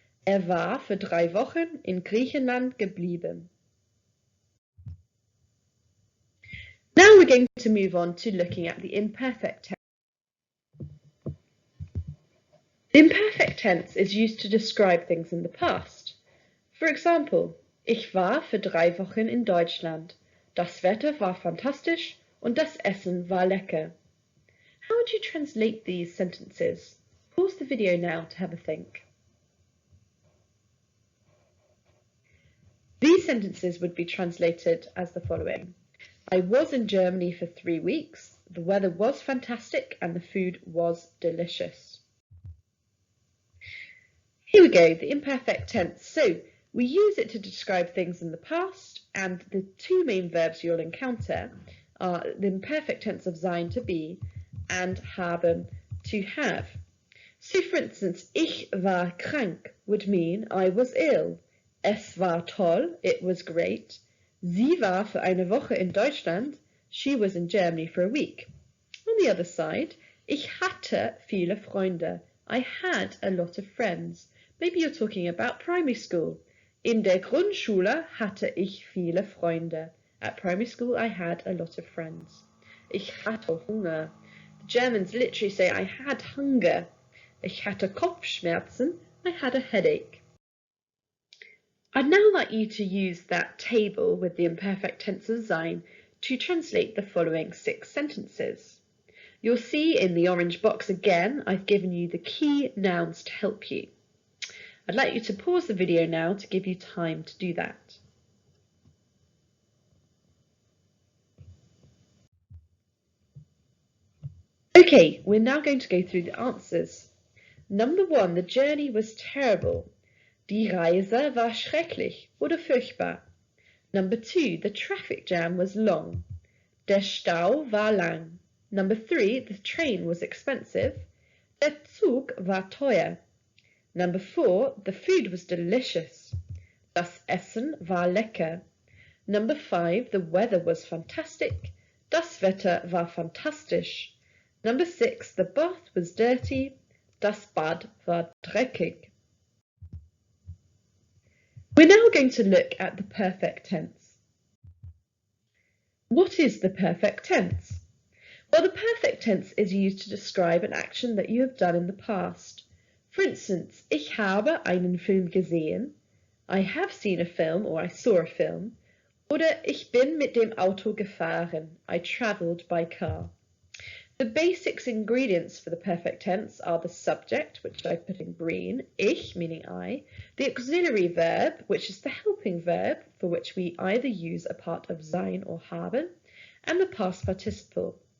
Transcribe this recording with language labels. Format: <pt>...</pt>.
<de>War für 3 Wochen in Griechenland geblieben.</de> <en>Now we're going to move on to looking at the imperfect tense. The imperfect tense is used to describe things in the past. For example,</en> <de>ich war für 3 Wochen in Deutschland. Das Wetter war fantastisch und das Essen war lecker.</de> <en>How would you translate these sentences? Pause the video now to have a think. These sentences would be translated as the following. I was in Germany for 3 weeks. The weather was fantastic and the food was delicious. Here we go, the imperfect tense. So we use it to describe things in the past, and the 2 main verbs you'll encounter are the imperfect tense of sein, to be, and haben, to have. So for instance,</en> <de>ich war krank</de> <en>would mean I was ill.</en> <de>Es war toll,</de> <en>it was great.</en> <de>Sie war für eine Woche in Deutschland,</de> <en>she was in Germany for a week. On the other side,</en> <de>ich hatte viele Freunde,</de> <en>I had a lot of friends. Maybe you're talking about primary school.</en> <de>In der Grundschule hatte ich viele Freunde.</de> <en>At primary school I had a lot of friends.</en> <de>Ich hatte Hunger.</de> <en>The Germans literally say I had hunger.</en> <de>Ich hatte Kopfschmerzen,</de> <en>I had a headache. I'd now like you to use that table with the imperfect tense of sein to translate the following 6 sentences. You'll see in the orange box again I've given you the key nouns to help you. I'd like you to pause the video now to give you time to do that. Okay, we're now going to go through the answers. Number 1, the journey was terrible.</en> <de>Die Reise war schrecklich oder furchtbar.</de> <en>Number 2, the traffic jam was long.</en> <de>Der Stau war lang.</de> <en>Number 3, the train was expensive.</en> <de>Der Zug war teuer.</de> <en>Number 4, the food was delicious.</en> <de>Das Essen war lecker.</de> <en>Number 5, the weather was fantastic.</en> <de>Das Wetter war fantastisch.</de> <en>Number 6, the bath was dirty.</en> <de>Das Bad war dreckig.</de> <en>We're now going to look at the perfect tense. What is the perfect tense? Well, the perfect tense is used to describe an action that you have done in the past. For instance,</en> <de>ich habe einen Film gesehen.</de> <en>I have seen a film, or I saw a film.</en> <de>Oder ich bin mit dem Auto gefahren.</de> <en>I travelled by car. The basic ingredients for the perfect tense are the subject, which I put in green, ich meaning I, the auxiliary verb, which is the helping verb for which we either use a part of sein or haben, and the past participle.</en>